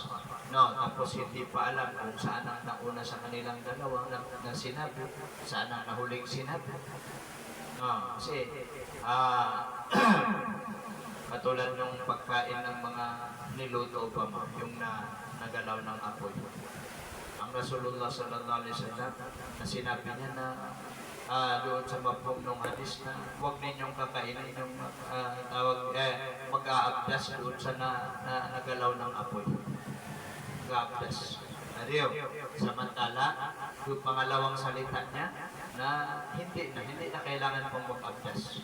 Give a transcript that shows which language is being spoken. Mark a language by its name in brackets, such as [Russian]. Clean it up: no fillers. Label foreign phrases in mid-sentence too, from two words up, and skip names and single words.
[Filipino] Tapos hindi pa alam kung saan ang nauna sa kanilang dalawa na sinabi, saan ang nahuling sinabi. Kasi, katulad ng pagkain ng mga niluto pa yung nagalaw ng apoy. Ang [Arabic] Rasulullah sallallahu alaihi wasallam [Filipino] na sinabi niya na doon sa mapong ng hadis na huwag ninyong kakainin yung mag-aabdas doon sa nagalaw ng apoy. Mag-aabdas. Samantala, yung pangalawang salita niya na hindi na kailangan pang mag-abdas.